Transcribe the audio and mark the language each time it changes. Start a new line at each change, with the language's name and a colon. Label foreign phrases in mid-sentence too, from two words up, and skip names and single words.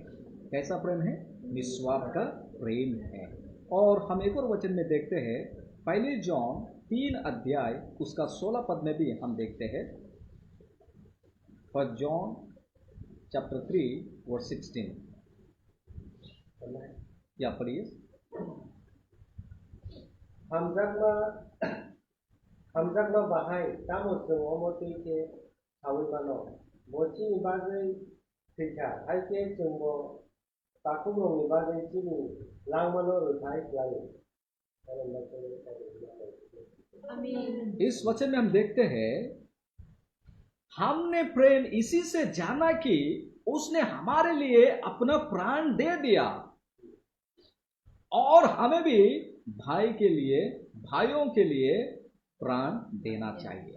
Hindi: कैसा प्रेम है? निस्वार्थ का प्रेम है। और हम एक और वचन में देखते हैं, पहले जॉन 3 अध्याय उसका 16 पद में भी हम देखते हैं।
English: First John chapter 3 verse 16 या पढ़िए।
Kok Borok: hamjakna bahai tamo
Bodo: जों अमति के हावैबानो बची बागै थैखा हाइके जोंबो ताकुमनि बागै जिनि लांमानो रुथाय लायो।
Hindi: इस वचन में हम देखते हैं हमने प्रेम इसी से जाना कि उसने हमारे लिए अपना प्राण दे दिया और हमें भी भाई के लिए, भाइयों के लिए प्राण देना चाहिए।